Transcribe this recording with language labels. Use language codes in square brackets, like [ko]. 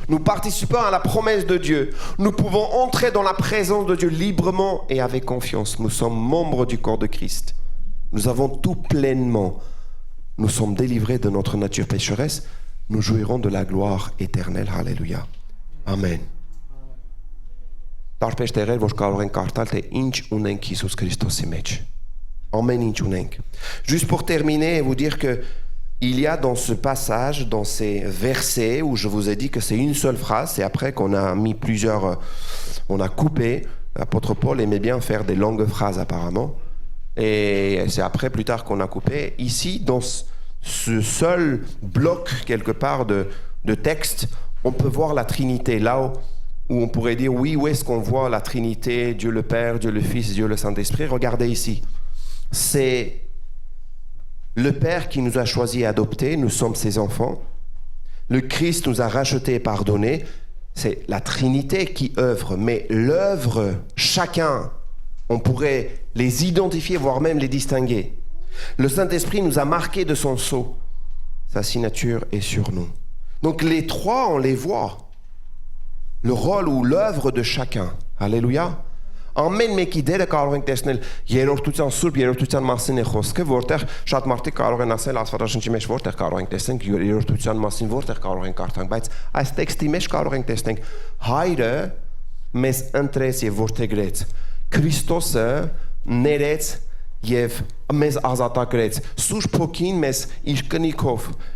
[fr] Nous participons à la promesse de Dieu. Nous pouvons entrer dans la présence de Dieu librement et avec confiance. Nous sommes membres du corps de Christ. Nous avons tout pleinement. Nous sommes délivrés de notre nature pécheresse. Nous jouirons de la gloire éternelle. Alléluia. Amen. [hy] Տարբեր տեղեր, որ կարող ենք կարդալ, թե ինչ ունենք Հիսուս Քրիստոսի մեջ. Ամեն ինչ ունենք. [fr] Juste pour terminer et vous dire que il y a dans ce passage, dans ces versets où je vous ai dit que c'est une seule phrase, c'est après qu'on a mis plusieurs, on a coupé. L'apôtre Paul aimait bien faire des longues phrases apparemment, et c'est après plus tard qu'on a coupé. Ici, dans ce seul bloc quelque part de texte, on peut voir la Trinité. Là où on pourrait dire oui, où est-ce qu'on voit la Trinité, Dieu le Père, Dieu le Fils, Dieu le Saint-Esprit? Regardez ici. C'est le Père qui nous a choisis et adoptés, nous sommes ses enfants. Le Christ nous a rachetés et pardonnés. c'est la Trinité qui œuvre, mais l'œuvre, chacun, on pourrait les identifier, voire même les distinguer. Le Saint-Esprit nous a marqués de son sceau. Sa signature est sur nous. Donc les trois, on les voit. Le rôle ou l'œuvre de chacun. Alléluia. [hy] Ամեն մեկի դերը կարող ենք տեսնել երրորդության սուրբ երրորդության մասին է խոսքը, որտեղ շատ մարդիկ կարող են ասել Աստվածաշնչի մեջ որտեղ կարող ենք տեսնենք երրորդության մասին որտեղ կարող ենք կարդանք, բայց այս տեքստի մեջ կարող ենք տեսնենք Հայրը մեզ ընտրեց եւ որդեգրեց, Քրիստոսը ներեց եւ մեզ ազատագրեց, Սուրբ Հոգին մեզ իր կնիքով,